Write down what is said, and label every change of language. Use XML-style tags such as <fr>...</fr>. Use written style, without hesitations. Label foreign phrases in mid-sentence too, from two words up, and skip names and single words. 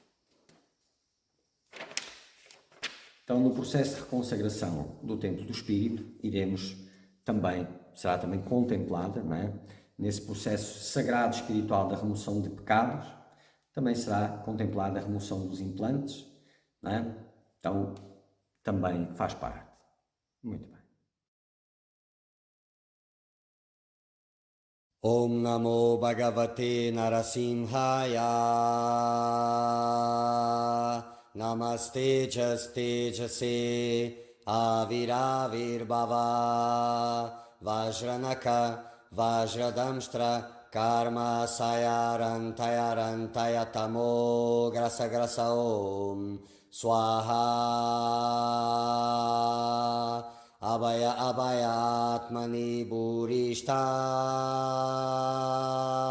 <pt>Então, no processo de reconsagração do Templo do Espírito, será também contemplada, não é? Nesse processo sagrado espiritual da remoção de pecados, também será contemplada a remoção dos implantes, não é? Então, também faz parte. Muito bem.</pt> <sa>Om Namo Bhagavate Narasimhaya. Namaste Tejase Aviravirbhava Vajranaka Vajradamstra Karma Sayarantaya Tamo Grasa Om Swaha Abhaya Atmani Burishta</sa>